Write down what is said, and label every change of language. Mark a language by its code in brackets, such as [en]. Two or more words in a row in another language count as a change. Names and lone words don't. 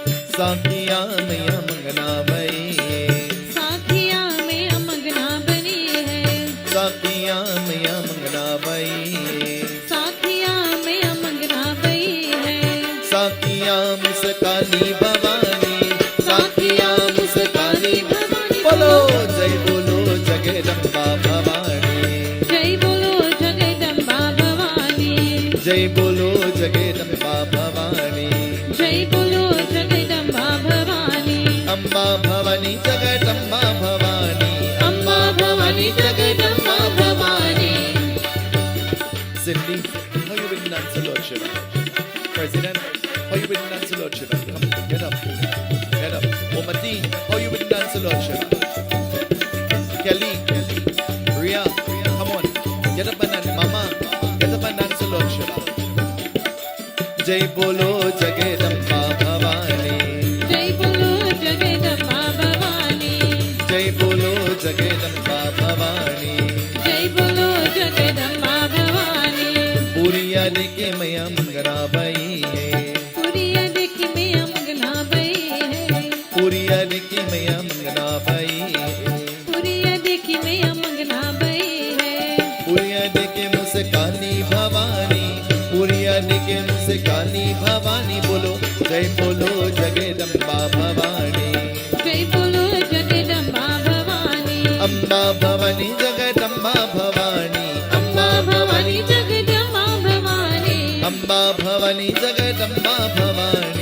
[hi] साखिया मैया मंगना भई है, साखिया में अमगना बनी है, साखिया मैया मंगना भई है, साखिया में अमगना बई है, साखिया मुस्कानी भवानी, साखिया मुस्कानी भवानी बोलो जगदम्बा भवानी, जय बोलो जगदम्बा भवानी, जय बोलो जगदम्बा भवानी, जय बोलो जगदम्बा भवानी, अम्बा भवानी जगदम्बा भवानी, अम्बा भवानी जगदम्बा भवानी. [en] Cindy, how you been dancing, Lord Shiva? President, how you been dancing, Lord Shiva? Come, get up, get up. Omati, how you been dancing, Lord Shiva? Kelly, Ria, come on, get up and dance. Mama, get up and dance, Lord Shiva. [hi] जय बोलो जगदम्बा भवानी, जय बोलो जगदम्बा भवानी, जय बोलो जगदम्बा भवानी. जय बोलो जगदम्बा भवानी. पूरिया देखे मैया मंगना भई है, पुरिया देख में अमगना बई है, पूरिया देखे मैया मंगना भई है, पुरिया देख में अमगना बई है, पूरिया देखे मुस्कानी भवानी, पूरिया देखे मुस्कानी भवानी. बोलो जगदम्बा भवानी, जय बोलो जगदम्बा भवानी, अम्बा भवानी जगदम्बा भवानी, अम्बा भवानी जगदम्बा भवानी, अम्बा भवानी जगदम्बा भवानी.